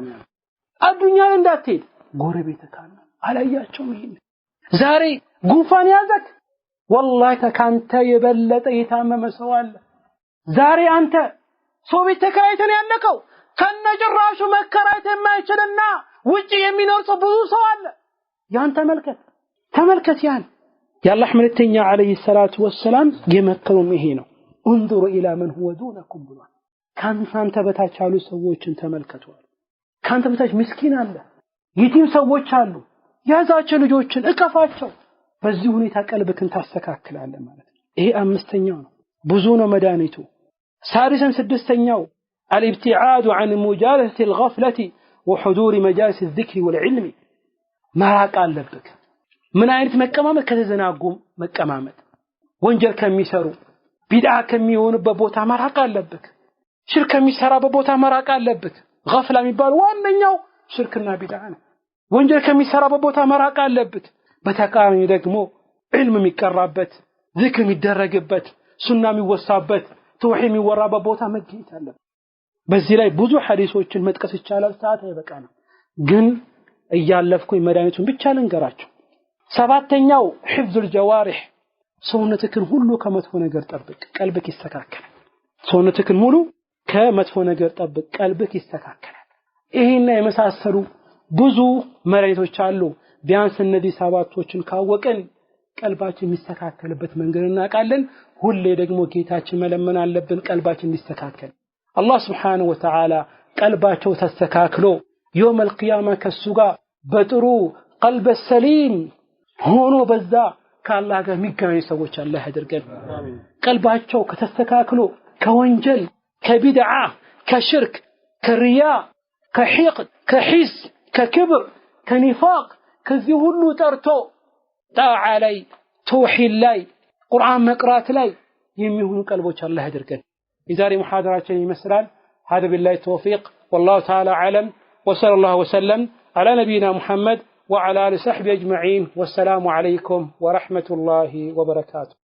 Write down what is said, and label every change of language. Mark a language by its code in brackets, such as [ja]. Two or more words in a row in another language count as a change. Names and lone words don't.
[am] አዱኛ እንዳትሄድ ጎረቤት ካለ አላያቸውም ይሄን ዛሬ ጉንፋን ያዘክ والله ካንተ የበለጠ የታመመ ሰው አለ ዛሬ አንተ ሰው ቤት ተከራይተን ያለከው ከነጭራሹ መከራየት የማይችልና ውጪ የሚኖር ሰው ብዙ ሰው አለ። ያን ተመልከት ያን የአላህ መልእክተኛ [ar] عليه الصلاة والسلام [am] የመከሩም ይሄ ነው። [ar] انظروا الى من هو [am] دونكم ብሏል። ካንተ በታች ያሉ ሰዎችን ተመልከቱ። ካንተ በታች ምስኪን አለ፣ የቲም ሰዎች አሉ። ያዛቸው ልጆችን እቀፋቸው። በዚህ ሁኔታ ቀልብክን ታስተካክላለህ ማለት ነው። ይሄ አምስተኛው ነው። ብዙ ነው መድኃኒቱ። ሳሪሰን ስድስተኛው [ar] الابتعاد عن مجالسة الغفلة وحضور مجالس الذكر والعلم [am] መራቅ አለብክ። ምን አይነት መቀማመጥ? ከተዘናጉም መቀማመጥ፣ ወንጀል ከሚሰሩ ቢድዓ ከሚሆንበት ቦታ መራቅ አለብክ። ሽርክ ከሚሰራበት ቦታ መራቅ አለብክ። غفلة የሚባለው ዋነኛው ሽርክና ቢድዓ ነው። ወንጀል ከሚሰራበት ቦታ መራቅ አለብክ። በተቃራኒ ደግሞ ዒልም የሚቀራበት፣ ዚክር የሚደረግበት፣ ሱና የሚወሳበት፣ ተውሂድ የሚወራበት ቦታ መገኘት አለበት። በዚህ ላይ ብዙ ሐዲሶችን መጥቀስ ይቻላል፣ ሰዓት አይበቃንም። ግን እያለፍኩኝ መድኃኒቱን ብቻ ልንገራችሁ። ሰባተኛው [ar] حفظ الجوارح [am] ሰውነትክን ሁሉ ከመጥፎ ነገር ጠብቅ፣ ቀልብክ ይስተካከላል። ሰውነትክን ሙሉ ከመጥፎ ነገር ጠብቅ፣ ቀልብክ ይስተካከላል። ይሄና የመሳሰሉ ብዙ መድኃኒቶች አሉ። ቢያንስ እነዚህ ሰባቶችን ካወቅን ቀልባችን የሚስተካከልበት መንገድ እናውቃለን። ሁሌ ደግሞ ጌታችን መለመን አለብን ቀልባችን እንዲስተካከል። አላህ [ar] سبحانه وتعالى [am] ቀልባቸው ተስተካክሎ [ar] يوم القيامة [am] ከሱ ጋር በጥሩ ቀልብ ሰሊም ሆኖ በዛ ከአላህ ጋር የሚገናኙ ሰዎች አላህ ያድርገን። ቀልባቸው ከተስተካክሎ ከወንጀል፣ ከቢድዓ፣ ከሽርክ፣ ከሪያ፣ ከሂቅድ፣ ከሂስ፣ ከክብር፣ ከኒፋቅ ከዚህ ሁሉ ጠርቶ ጣዓ ላይ፣ ተውሂድ ላይ፣ ቁርአን መቅራት ላይ የሚሆኑ ቀልቦች አላህ ያድርገን። የዛሬ ሙሐደራችን ይመስላል። [ar] هذا بالله التوفيق والله تعالى أعلم وصلى الله وسلم على نبينا محمد وعلى آله وصحبه أجمعين والسلام عليكم ورحمة الله وبركاته.